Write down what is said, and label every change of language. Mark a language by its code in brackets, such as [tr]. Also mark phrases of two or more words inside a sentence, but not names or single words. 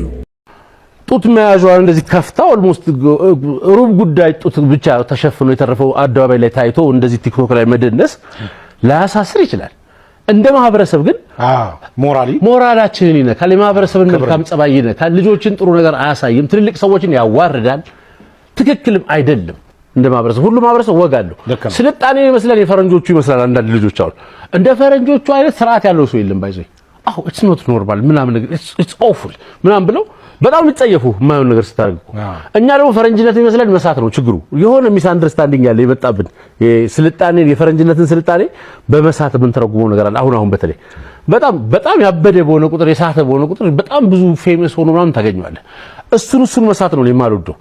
[am] ጡት መያዣዋን እንደዚህ ከፍታ ኦልሞስት ሩብ ጉዳይ ጡት ብቻ ተሸፍኖ የተረፈው አደባባይ ላይ ታይቶ እንደዚህ ቲክቶክ ላይ መደነስ ላያሳስር ይችላል። እንደ ማህበረሰብ ግን ሞራላችንን ይነካል። የማህበረሰብን መልካም ጸባይ ይነካል። ልጆችን ጥሩ ነገር አያሳይም። ትልልቅ ሰዎችን ያዋርዳል። ትክክልም አይደለም። እንደ ማህበረሰብ ሁሉ ማህበረሰብ ወግ አለው። ስልጣኔ ይመስላል የፈረንጆቹ ይመስላል። አንዳንድ ልጆች አሁን እንደ ፈረንጆቹ አይነት ስርዓት ያለው ሰው የለም። ባይዘይ [en] it's not normal [am] ምናምን ነገር [en] it's awful [am] ምናምን ብለው በጣም ልጸየፉ የማይሆን ነገር ስታደርጉ እኛ ደግሞ ፈረንጅነት ይመስላል መሳት ነው ችግሩ። የሆነ ሚስ አንደርስታንዲንግ ያለ የመጣብን የስልጣኔ የፈረንጅነትን ስልጣኔ በመሳት ምን ተረጉመው ነገር አለ። አሁን በተለይ በጣም ያበደ በሆነ ቁጥር የሳተ በሆነ ቁጥር በጣም ብዙ ፌመስ ሆኖ ምናምን ታገኛለህ። እሱን መሳት ነው የማልወደው።